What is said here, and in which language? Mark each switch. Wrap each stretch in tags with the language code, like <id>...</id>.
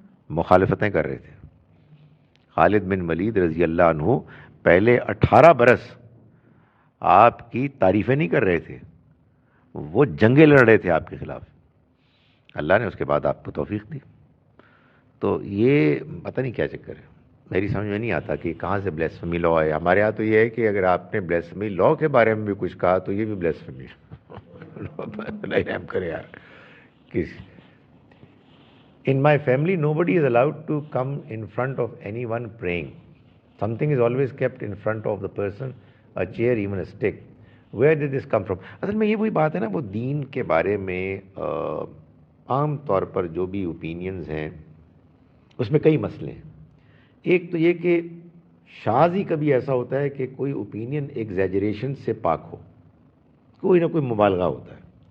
<ur>مخالفتیں کر رہے تھے۔ خالد بن ولید رضی اللہ عنہ پہلے 18 برس آپ کی تعریفیں نہیں کر رہے تھے، وہ جنگیں لڑ رہے تھے آپ کے خلاف، اللہ نے اس کے بعد آپ کو توفیق دی۔ تو یہ پتہ نہیں کیا چکر ہے۔ میری سمجھ میں نہیں آتا کہ کہاں سے بلیسفمی لا ہے. ہمارے یہاں تو یہ ہے کہ اگر آپ نے بلیسفمی لا کے بارے میں بھی کچھ کہا تو یہ بھی بلیسفمی نہیں رحم کرے یار.</ur> <en>In my family, nobody is allowed to come in front of anyone praying. Something is always kept in front of the person, a chair, even a stick. Where did this come from?</en> <ur>اصل میں یہ وہی بات ہے نا, وہ دین کے بارے میں عام طور پر جو بھی اوپینینز ہیں اس میں کئی مسئلے ہیں. ایک تو یہ کہ شاذ ہی کبھی ایسا ہوتا ہے کہ کوئی اوپینین ایگزیجریشن سے پاک ہو, کوئی نہ کوئی مبالغہ ہوتا ہے.</ur>